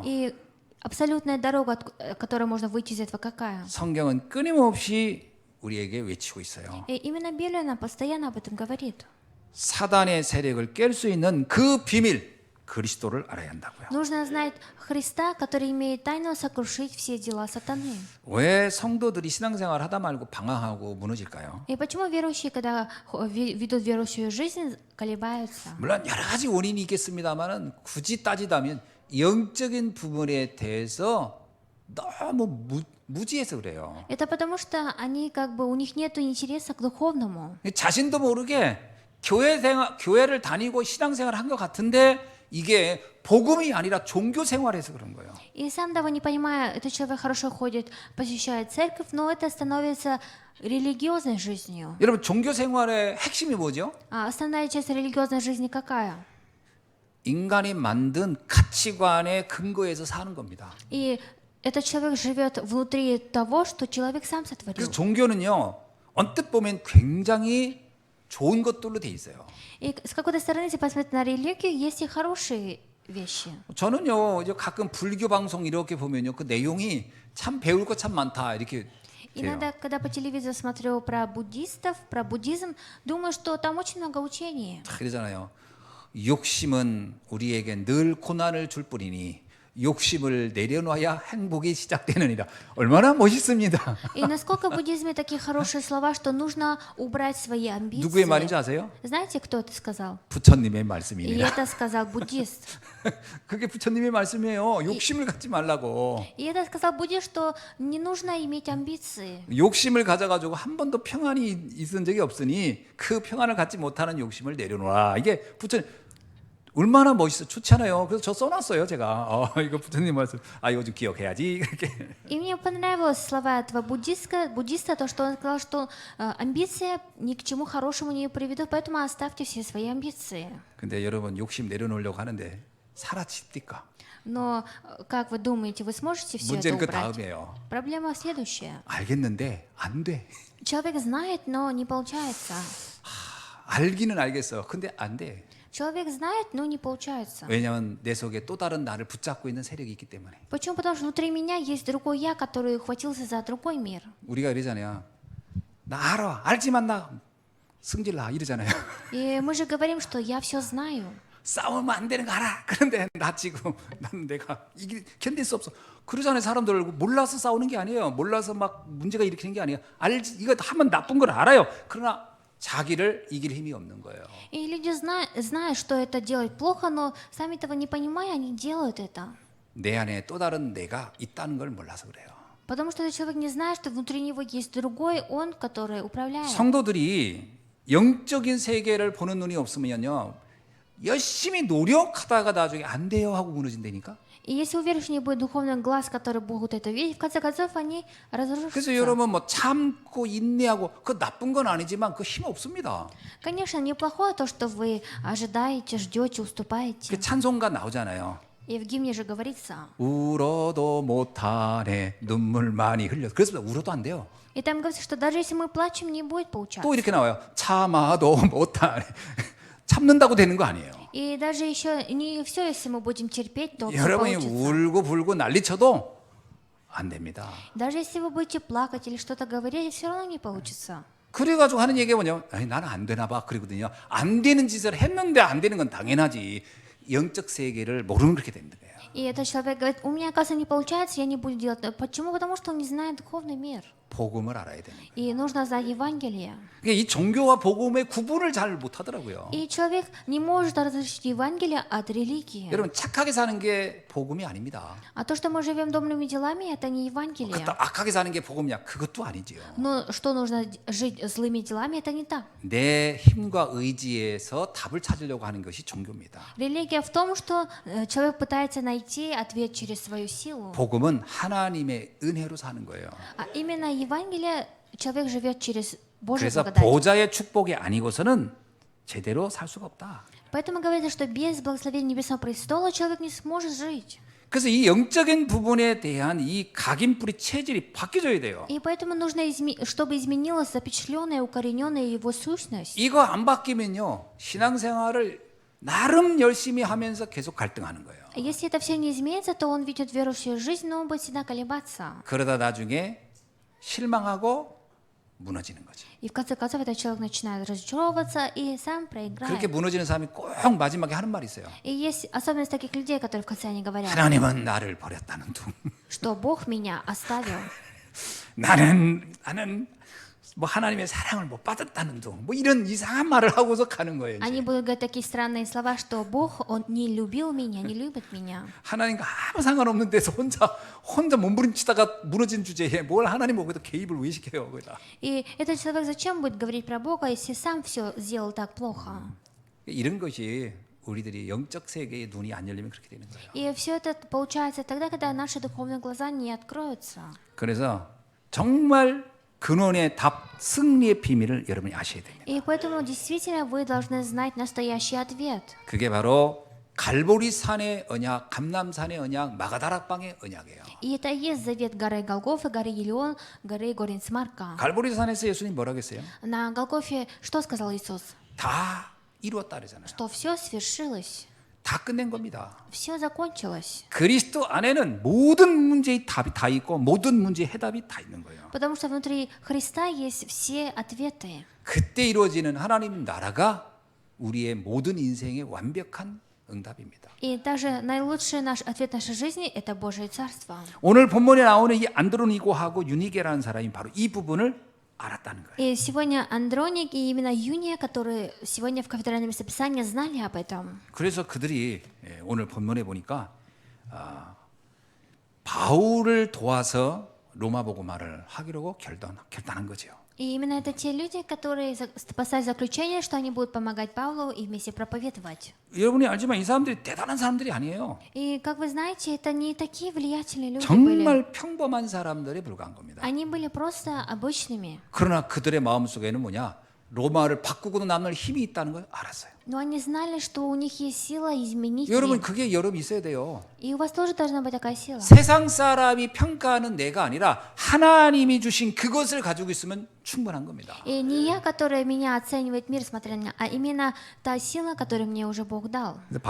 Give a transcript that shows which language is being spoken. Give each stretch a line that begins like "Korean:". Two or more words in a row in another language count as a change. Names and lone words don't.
Russian: И абсолютная дорога, которой можно выйти из этого, какая?
Korean: 성경은 끊임없이 우리에게 외치고 있어요.
Russian: И именно Библия нам постоянно об этом говорит.
Korean: 사단의 세력을 깰 수 있는 그 비밀 그리스도를 알아야 한다고요.
Russian: Нужно знать Христа, который имеет тайну сокрушить все дела сатаны.
Korean: 왜 성도들이 신앙생활 하다 말고 방황하고 무너질까요?
Russian: И почему верующие, когда ведут верующую жизнь, колебаются?
Korean: 물론 여러 가지 원인이 있겠습니다만은 굳이 따지다면 영적인 부분에 대해서 너무 무지해서 그래요.
Russian: Это потому что они у них нет интереса к духовному.
Korean: 자신도 모르게 교회를 다니고 신앙생활 한 것 같은데 이게 복음이 아니라 종교 생활에서 그런 거예요.
Russian: И сам того не понимая, этот человек хорошо ходит, посещает церковь, но это становится религиозной жизнью.
Korean: 여러분 종교 생활의 핵심이 뭐죠?
Russian: А основная часть религиозной жизни какая?
Korean: 인간이 만든 가치관의 근거에서 사는 겁니다.
Russian: И этот человек живет внутри того, что человек сам
Korean: 그래서
Russian: сотворил.
Korean: 종교는요 언뜻 보면 굉장히 좋은 것들로 돼 있어요.
Russian: И с какой-то стороны, если посмотреть на религию, есть и хорошие вещи.
Korean: 저는요 이제 가끔 불교 방송 이렇게 보면요 그 내용이 참 배울 거 참 많다 이렇게 돼요.
Russian: Иногда, когда по телевизору смотрю про буддистов, про буддизм, думаю, что там очень много учений.
Korean: 그러잖아요. 욕심은 우리에게 늘 고난을 줄 뿐이니 욕심을 내려놔야 행복이 시작되느니라. 얼마나 멋있습니다.
Russian: И насколько в буддизме такие хорошие слова, что нужно убрать свои
Korean: 누구의 말인지
Russian: амбиции.
Korean: 아세요?
Russian: Знаете, кто это сказал?
Korean: 부처님의
Russian: И
Korean: 말씀입니다.
Russian: это сказал буддист.
Korean: 그게 부처님의 말씀이에요. 욕심을 갖지 말라고.
Russian: И это сказал буддист, что не нужно иметь амбиции.
Korean: 욕심을 가져가지고 한 번도 평안이 있은 적이 없으니 그 평안을 갖지 못하는 욕심을 내려놓아. 이게 부처님 얼마나 멋있어 좋잖아요. 그래서 저 써놨어요 제가. 이거 부처님 말씀. 이거 좀 기억해야지. 이렇게.
Russian: И мне понравились слова этого буддиста, то, что он сказал, что амбиция ни к чему хорошему не приведут, поэтому оставьте все свои амбиции.
Korean: 근데 여러분 욕심 내려놓으려고 하는데 사라집니까?
Russian: Но как вы думаете, вы сможете все это
Korean: 문제는 그
Russian: убрать?
Korean: 다음이에요.
Russian: Проблема следующая.
Korean: 알겠는데 안 돼.
Russian: Человек знает, но не получается.
Korean: 알기는 알겠어. 근데 안 돼.
Russian: Человек знает, но не получается.
Korean: 왜냐하면 내 속에 또 다른 나를 붙잡고 있는 세력이 있기 때문에.
Russian: Почему? Потому что внутри меня есть другой я, который ухватился за другой мир.
Korean: 우리가 이러잖아요. 나 알아. 알지만 나 승질나 이러잖아요.
Russian: И мы же говорим, что я все знаю.
Korean: 싸우면 안 되는 거 알아. 그런데 나 지금 나는 내가 이게 견딜 수 없어. 그러잖아요. 사람들 몰라서 싸우는 게 아니에요. 몰라서 막 문제가 일으키는 게 아니에요. 알지 이거 하면 나쁜 걸 알아요. 그러나 자기를 이길 힘이 없는 거예요.
Russian: И люди знают, что это делать плохо, но сами того не понимая, они делают это.
Korean: 내 안에 또 다른 내가 있다는 걸 몰라서 그래요.
Russian: Потому что этот человек не знает, что внутри него есть другой он, который управляет.
Korean: 성도들이 영적인 세계를 보는 눈이 없으면요. 열심히 노력하다가 나중에 안 돼요 하고 무너진다니까.
Russian: И если у верующих не будет духовных глаз, которые могут это видеть, в конце концов они
Korean: 그래서
Russian: разрушатся.
Korean: 여러분 뭐 참고 인내하고 그 나쁜 건 아니지만 그 힘 없습니다.
Russian: Конечно, неплохое то, что вы ожидаете, ждете, уступаете.
Korean: 그 찬송가 나오잖아요.
Russian: И в гимне же говорится.
Korean: 울어도 못하네 눈물 많이 흘려. 그래서 울어도 안 돼요.
Russian: И там говорится, что даже если мы плачем, не будет получаться.
Korean: 또 이렇게 나와요. 참아도 못하네. 참는다고 되는 거 아니에요.
Russian: И даже еще не все, если мы будем терпеть, то всё
Korean: 여러분이
Russian: получится.
Korean: 울고 불고 난리쳐도 안 됩니다.
Russian: Даже если вы будете плакать или что-то говорить, все равно не получится.
Korean: 그래가지고 하는 얘기가 뭐냐? 아니, 나는 안 되나 봐. 그러거든요. 안 되는 짓을 했는데 안 되는 건 당연하지. 영적 세계를 모르는 그렇게 되는 거예요.
Russian: И этот человек говорит, у меня, оказывается, не получается, я не буду делать. Почему? Потому что он не знает духовный мир.
Korean: 복음을 알아야 되는 거예요.
Russian: И нужно знать Евангелие.
Korean: 그러니까 이 종교와 복음의 구분을 잘 못하더라고요.
Russian: И человек не может различить Евангелие от религии.
Korean: 여러분 착하게 사는 게 복음이 아닙니다.
Russian: А то, что мы живем добрыми делами, это не Евангелие.
Korean: 그렇다 악하게 사는 게 복음이야. 그것도 아니지요.
Russian: Но что нужно жить злыми делами, это не так.
Korean: 내 힘과 의지에서 답을 찾으려고 하는 것이 종교입니다.
Russian: Религия в том, что человек пытается найти ответ через свою силу.
Korean: 복음은 하나님의 은혜로 사는 거예요.
Russian: А именно Евангелие человек живет через Божью
Korean: 그래서
Russian: благодать.
Korean: 보좌의 축복이 아니고서는 제대로 살 수가 없다.
Russian: Поэтому говорится, что без благословения Небесного престола человек не сможет жить.
Korean: 그래서 이 영적인 부분에 대한 이 각인뿌리 체질이 바뀌어져야 돼요.
Russian: И поэтому нужно, чтобы изменилась запечатленная, укорененная его сущность.
Korean: 이거 안 바뀌면요. 신앙생활을 나름 열심히 하면서 계속 갈등하는 거예요.
Russian: Если это все не изменится, то он ведет верующую жизнь, но он будет всегда колебаться.
Korean: 그러다 나중에 실망하고 무너지는 거죠.
Russian: И в конце концов этот человек начинает разочаровываться и сам проиграет.
Korean: 그렇게 무너지는 사람이 꼭 마지막에 하는 말이 있어요.
Russian: И есть особенность таких людей, которые в конце они говорят,
Korean: 하나님은 나를 버렸다는 둥.
Russian: что Бог меня оставил.
Korean: 나는 뭐 하나님의 사랑을 못 받았다는 둥. 뭐 이런 이상한 말을 하고서 가는 거예요.
Russian: Они
Korean: 이제.
Russian: будут говорить такие странные слова, что Бог, Он не любил меня, не любит меня.
Korean: 하나님과 아무 상관없는 데서 혼자 몸부림치다가 무너진 주제에 뭘 하나님 거기다 개입을 왜 시켜요, 거기다.
Russian: И этот человек зачем будет говорить про Бога, если сам все сделал так плохо?
Korean: 이런 것이 우리들이 영적 세계의 눈이 안 열리면 그렇게 되는 거예요.
Russian: И все это получается тогда, когда наши духовные глаза не откроются.
Korean: 그래서 정말 근원의 답, 승리의 비밀을 여러분이 아셔야 됩니다.
Russian: И поэтому действительно вы должны знать настоящий ответ.
Korean: 그게 바로 갈보리 산의 언약, 감람산의 언약, 마가다락방의 언약이에요.
Russian: И это и есть завет горы Голгофы, горы Елеон, горы Горинцмарка.
Korean: 갈보리 산에서 예수님 뭐라고 했어요?
Russian: На Голгофе что сказал Иисус?
Korean: 다 이루었다 그러잖아요.
Russian: Что все свершилось,
Korean: 다 끝낸 겁니다.
Russian: все закончилось.
Korean: 그리스도 안에는 모든 문제의 답이 다 있고 모든 문제의 해답이 다 있는 거예요.
Russian: Потому что внутри Христа есть все ответы.
Korean: 그때 이루어지는 하나님 나라가 우리의 모든 인생의 완벽한 응답입니다.
Russian: И даже наилучший наш ответ нашей жизни – это Божие Царство.
Korean: 오늘 본문에 나오는 이 안드로니고하고 유니게라는 사람이 바로 이 부분을 알았다는 거예요.
Russian: И сегодня Андроник и именно Юния, которые сегодня в кафедральном местописании знали об этом.
Korean: 그래서 그들이 오늘 본문에 보니까 바울을 도와서 로마 복음화를 하기로 결단한 거죠.
Russian: И именно это те люди, которые поставили заключение, что они будут помогать Павлу и вместе проповедовать.
Korean: 여러분이 알지만 이 사람들이 대단한 사람들이 아니에요.
Russian: И, как вы знаете, это не такие влиятельные люди были.
Korean: 정말 평범한 사람들에 불과한 겁니다.
Russian: Они были просто обычными.
Korean: 그러나 그들의 마음속에는 뭐냐? 로마를 바꾸고도 남을 힘이 있다는 걸 알았어요.
Russian: Но они знали, что у них есть сила изменить
Korean: 여러분
Russian: мир.
Korean: 그게 여러분 있어야 돼요.
Russian: И у вас тоже должна быть такая сила.
Korean: 세상 사람이 평가하는 내가 아니라 하나님이 주신 그것을 가지고 있으면 충분한 겁니다.
Russian: И не я, которая меня оценивает мир, смотря на меня, а именно та сила, которую мне уже Бог дал.